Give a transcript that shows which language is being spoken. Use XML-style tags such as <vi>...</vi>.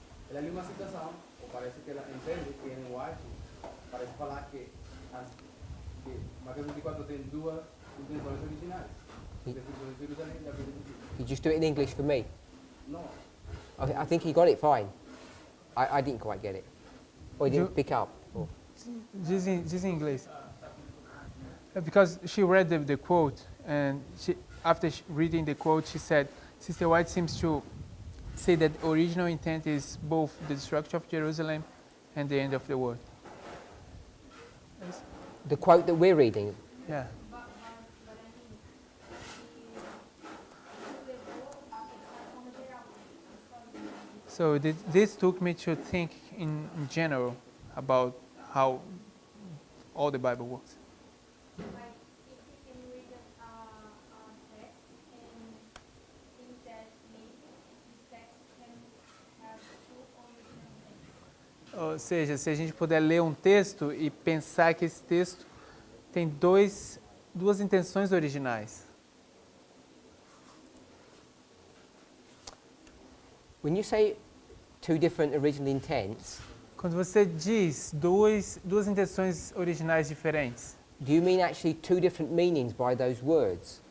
<pt>É a mesma citação, ou parece que ela entende que em White parece falar que Mateus 24 tem duas intenções originais.</pt> <en>He-</en> <pt>Destruição de Jerusalém e a vida de Cristo.</pt> <en>you just do it in English for me.</en> <pt>Não,</pt> <en>I think he got it fine. I didn't quite get it. Or he didn't You- pick up. Or,</en> <pt>Diz em inglês.</pt> <en>Because she read the quote, and after reading the quote, she said, Sister White seems to say that original intent is both the destruction of Jerusalem and the end of the world. The quote that we're reading, Yeah. But I mean,</en> <pt>ele levou a pensar como geral,</pt> <en>So this took me to think in general about how all the Bible works. like if you can read a text and think that maybe this text can have two original things.</en> <pt>Ou seja, se a gente puder ler um texto e pensar que esse texto tem duas intenções originais.</pt> <en>when you say two different original intents, Quando você diz duas intenções originais diferentes, do you mean actually two different meanings by those words?</en>